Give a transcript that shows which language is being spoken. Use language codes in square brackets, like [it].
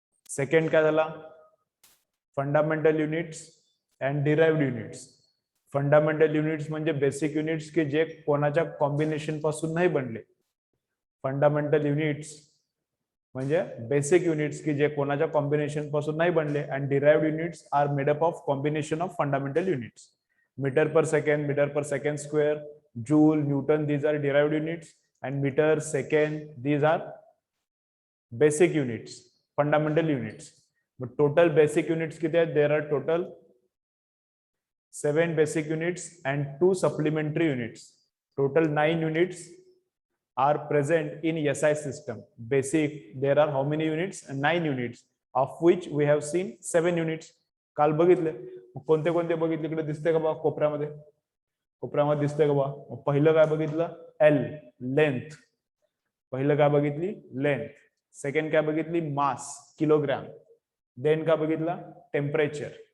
[mr] Second काय झाला fundamental units and derived units. Fundamental units म्हणजे बेसिक युनिट्स की जे कोणाच्या कॉम्बिनेशन पासून नाही बनले. फंडामेंटल युनिट्स म्हणजे बेसिक युनिट्स की जे कोणाच्या कॉम्बिनेशन पासून नाही बनले. [en] And derived units are made up of combination of fundamental units. Metre per second square, joule, newton, these are derived units, and meter, second, these are basic units, fundamental units. But total basic units [mr] किती आहेत. [en] There are total 7 basic units and 2 supplementary units. Total 9 units are present in SI system. Basic, there are how many units? 9 units, of which we have seen 7 units. [mr] काल बघितले कोणते कोणते बघितले, इकडे दिसते का बा कोपऱ्यामध्ये? कोपऱ्यामध्ये दिसते का बा? पहिलं काय बघितलं? L, length. पहिलं काय बघितली? लेंथ. सेकंड काय बघितली? मास, किलोग्राम. देन काय बघितला? टेम्परेचर.